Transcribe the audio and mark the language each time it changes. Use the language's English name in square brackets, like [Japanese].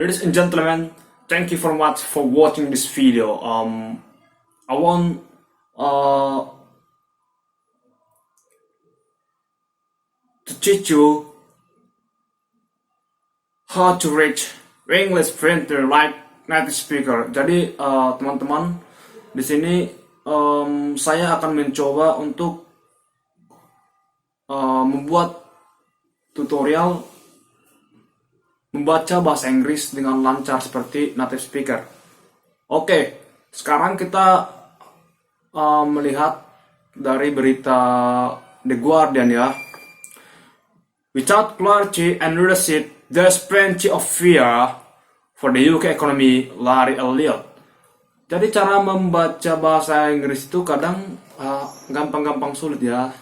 [English] Ladies and gentlemen, thank you very much for watching this video. I want uh, to teach you how to read English printer like native speaker. [Indonesian] Jadi teman-teman, di sini saya akan mencoba untuk membuat tutorial membaca bahasa Inggris dengan lancar seperti native speaker. Oke, sekarang kita melihat dari berita The Guardian ya. [English] Without clarity and leadership, there's plenty of fear for the UK economy, Larry Elliot. [Indonesian] Jadi cara membaca bahasa Inggris itu kadang gampang-gampang sulit ya.